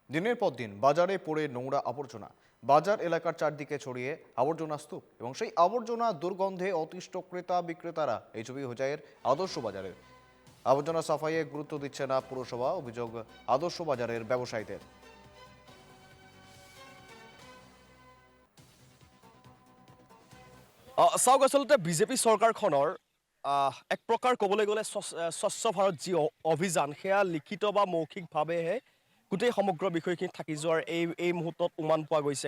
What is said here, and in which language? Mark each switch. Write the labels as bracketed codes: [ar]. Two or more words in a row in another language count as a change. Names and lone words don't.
[bn] দিনের পর দিন বাজারে পড়ে নোংরা আবর্জনা। বাজার এলাকার চারদিকে ছড়িয়ে আবর্জনা স্তূপ এবং সেই আবর্জনা দুর্গন্ধে অতিষ্ঠ ক্রেতা বিক্রেতারা। এই ছবি হোজাইয়ের আদর্শ বাজারের। আবর্জনা সাফাইয়ে গুরুত্ব দিচ্ছে না পুরসভা, অভিযোগ আদর্শ বাজারের ব্যবসায়ীদের। [as] চাওক আচলতে বিজেপি চৰকাৰখনৰ এক প্ৰকাৰ ক'বলৈ গ'লে স্বচ্ছ ভাৰত যি অভিযান সেয়া লিখিত বা মৌখিকভাৱেহে গোটেই সমগ্ৰ বিষয়খিনি থাকি যোৱাৰ এই মুহূৰ্তত উমান পোৱা গৈছে।